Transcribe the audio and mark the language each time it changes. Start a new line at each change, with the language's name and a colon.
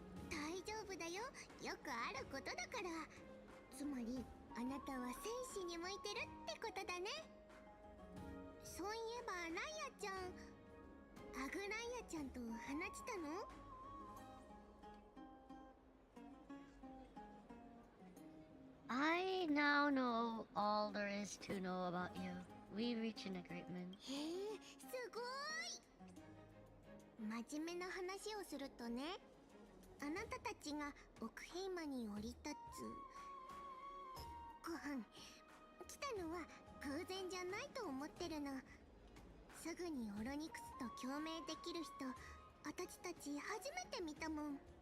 Japanese: 大丈夫だよ、よくあることだから。つまりあなたは戦士に向いてるってことだね。そういえばライアちゃん、アグライアちゃんと話したの？
English: I now know all there is to know about you. We reach an agreement.
Japanese: へえ、すごい。真面目な話をするとね、あなたたちが奥平間に降り立つご飯来たのは偶然じゃないと思ってるの。すぐにオロニクスと共鳴できる人、私たち初めて見たもん。